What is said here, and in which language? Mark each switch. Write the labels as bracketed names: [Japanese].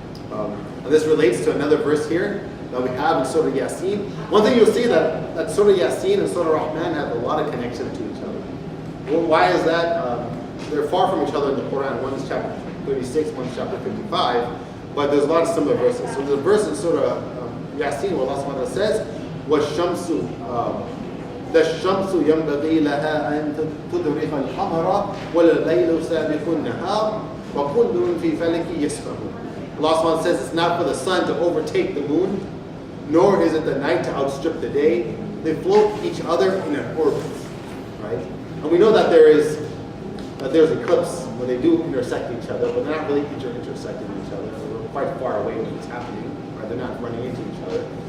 [English] And this relates to another verse here that we have in Surah Yasin. One thing you'll see that Surah Yasin and Surah Rahman have a lot of connection to each other. Well, why is that? They're far from each other in the Quran. One is chapter 36, one is chapter 55, but there's a lot of similar verses. So there's a verse in Surah Yasin where Allah subhanahu wa ta'ala says, [Arabic] وَالشَّمْسُ الشَّمْسُ يَنْبَغِي لَهَا أَن تُدْرِكَ الْقَمَرَ وَاللَّيْلُ سَابِقُ النَّهَارِ وَكُلٌّ فِي فَلَكٍ يَسْبَحُونَ. [English] Allah subhanahu wa ta'ala says it's not for the sun to overtake the moon, nor is it the night to outstrip the day. They float each other in an orbit, right? And we know that there's eclipse when they do intersect each other, but they're not really intersecting each other. They're quite far away when it's happening, right? They're not running into each other.